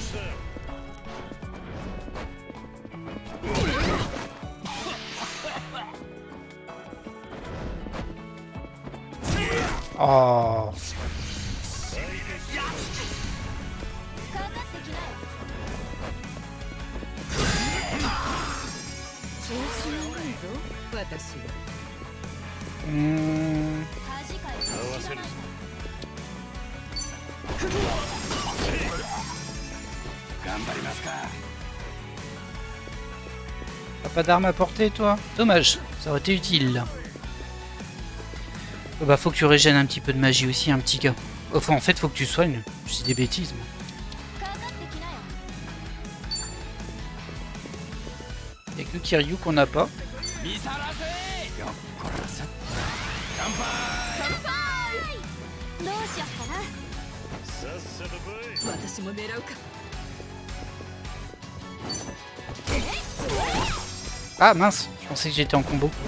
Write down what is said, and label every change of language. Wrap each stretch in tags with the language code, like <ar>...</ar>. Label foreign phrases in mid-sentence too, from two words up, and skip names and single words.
<ja>Oh. 調子がいいぞ私は。恥かいて知らないか</ja> <fr>T'as pas d'arme à portée toi? Dommage, ça aurait été utile. Oh bah faut que tu régènes un petit peu de magie aussi, un petit gars. Enfin en fait faut que tu soignes. Je dis des bêtises. Moi.</fr> <ja>かかってきなよ</ja> <fr>Y'a que Kiryu qu'on n'a pas.</fr> <ja>どうしよっかなさっさと来い。私も狙うか。</ja> <fr>Ah mince, je pensais que j'étais en combo.</fr>